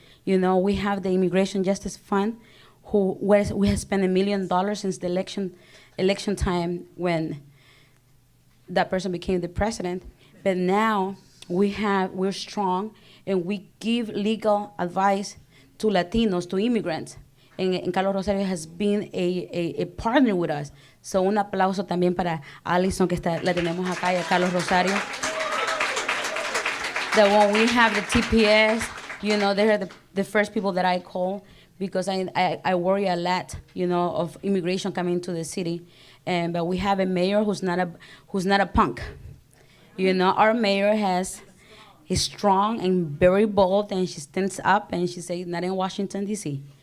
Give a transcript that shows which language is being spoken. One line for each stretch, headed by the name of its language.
English: We have the Immigration Justice Fund, we have spent $1 million since the election time when that person became the president. But now we're strong, and we give legal advice to Latinos, to immigrants. And Carlos Rosario has been a partner with us.
Spanish: So un aplauso también para Alison, que la tenemos acá, y a Carlos Rosario.
English: That when we have the TPS, they're the first people that I call, because I worry a lot, of immigration coming to the city. But we have a mayor who's not a punk. Our mayor is strong and very bold, and she stands up and she says, not in Washington, D.C.